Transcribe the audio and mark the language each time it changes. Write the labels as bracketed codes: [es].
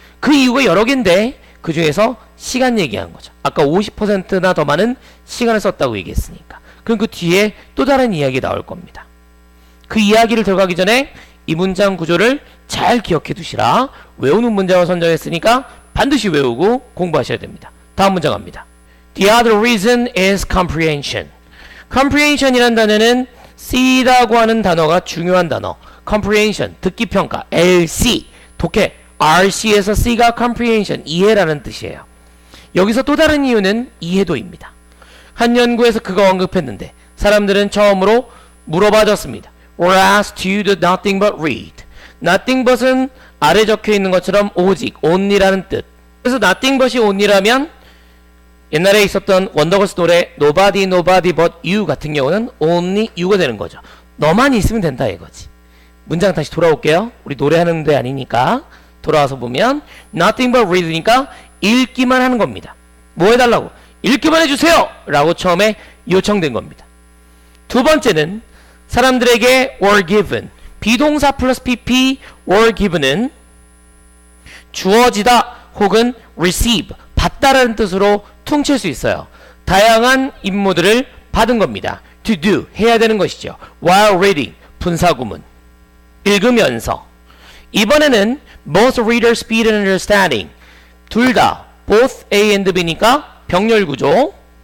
[ko] 그 이유가 여러 개인데 그 중에서 시간 얘기한 거죠. 아까 50%나 더 많은 시간을 썼다고 얘기했으니까. 그럼 그 뒤에 또 다른 이야기 나올 겁니다. 그 이야기를 들어가기 전에 이 문장 구조를 잘 기억해 두시라. 외우는 문장을 선정했으니까 반드시 외우고 공부하셔야 됩니다. 다음 문장 갑니다. [en] The other reason is comprehension. [ko] comprehension이란 단어는 C라고 하는 단어가 중요한 단어. comprehension, 듣기평가, LC, 독해, RC에서 C가 comprehension, 이해라는 뜻이에요. 여기서 또 다른 이유는 이해도입니다. 한 연구에서 그거 언급했는데 사람들은 처음으로 물어봐줬습니다. [en] Or asked to do nothing but read. [ko] nothing but은 아래 적혀 있는 것처럼 오직, only라는 뜻. 그래서 nothing but이 only라면 옛날에 있었던 원더걸스 노래 Nobody Nobody But You 같은 경우는 Only You가 되는 거죠. 너만 있으면 된다 이거지. 문장 다시 돌아올게요. 우리 노래하는 데 아니니까 돌아와서 보면 Nothing But Read니까 읽기만 하는 겁니다. 뭐 해달라고? 읽기만 해주세요! 라고 처음에 요청된 겁니다. 두 번째는 사람들에게 were given, 비동사 플러스 pp were given은 주어지다 혹은 receive, 받다라는 뜻으로 퉁칠 수 있어요. 다양한 임무들을 받은 겁니다. to do, 해야 되는 것이죠. while reading, 분사구문. 읽으면서. 이번에는 [en] both reader speed and understanding. [ko] 둘 다 both A and B니까 병렬구조.